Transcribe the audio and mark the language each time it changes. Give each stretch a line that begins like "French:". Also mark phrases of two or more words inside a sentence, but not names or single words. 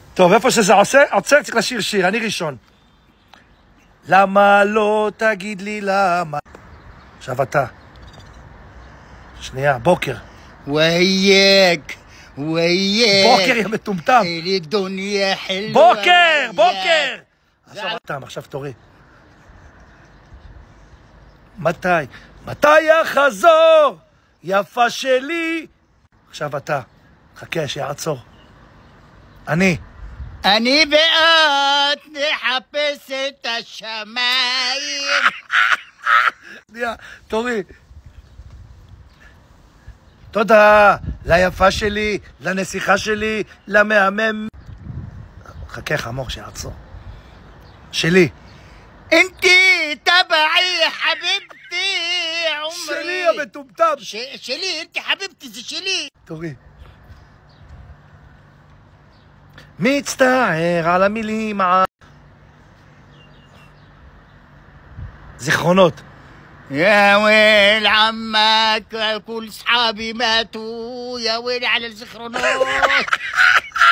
Hebrew: טוב, איפה שזה עוצר צריך לשיר שיר, אני ראשון. למה לא תגיד לי למה? עכשיו אתה. שנייה, בוקר.
Arabic: وياك
Hebrew: בוקר, יא מטומטם.
Arabic: الدنيا حلوة
Hebrew: בוקר! עכשיו תורי. מתי יחזור? יפה שלי. עכשיו אתה. חכה, שיעצור. אני ואת נחפש את השמיים. שנייה, תורי. תודה ליפה שלי, לנסיכה שלי, למהמם. חכה חמור שיעצור. שלי.
Arabic: انتي تبعي حبيبتي عمري.
Hebrew: שלי המטומטם. שלי,
Arabic: انتي حبيبتي,
Hebrew: זה שלי. תורי. מצטער על המילים זיכרונות.
Arabic: يا ويل عمك كل اصحابي ماتوا يا ويل على الزخرونات